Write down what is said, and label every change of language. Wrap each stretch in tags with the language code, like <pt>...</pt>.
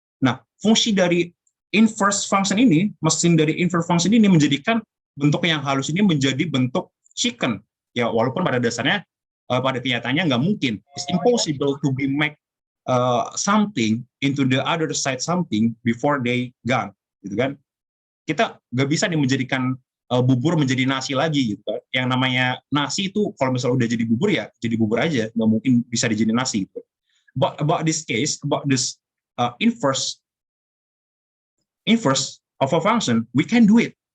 <id>Nah, fungsi dari inverse function ini, mesin dari inverse function ini menjadikan bentuk yang halus ini menjadi bentuk chicken. Ya, walaupun pada dasarnya, pada kenyataannya nggak mungkin.</id> <en>It's impossible to be make something into the other side something before they gone, gitu kan?</en> <id>Kita nggak bisa nih menjadikan bubur menjadi nasi lagi, gitu kan? Yang namanya nasi itu kalau misalnya udah jadi bubur ya jadi bubur aja, nggak mungkin bisa dijadiin nasi. Gitu.</id> <en>But about this case, about this inverse of a function, we can do it.</en>